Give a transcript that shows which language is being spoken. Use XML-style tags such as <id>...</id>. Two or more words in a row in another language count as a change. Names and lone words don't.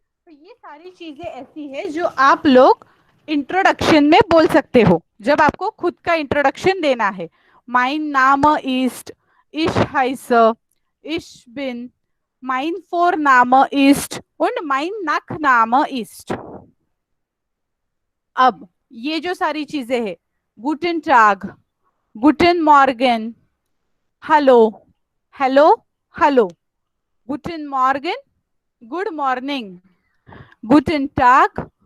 <hi>तो ये सारी चीजें ऐसी है जो आप लोग इंट्रोडक्शन में बोल सकते हो, जब आपको खुद का इंट्रोडक्शन देना है.</hi> <de>Mein Name ist, ich heiße, ich bin, mein Vorname ist und mein Nachname ist.</de> <hi>अब ये जो सारी चीजें है,</hi> <de>Guten Tag, Guten Morgen, hallo, hallo, hallo, Guten Morgen,</de> <en>good morning,</en> <de>Guten Tag,</de>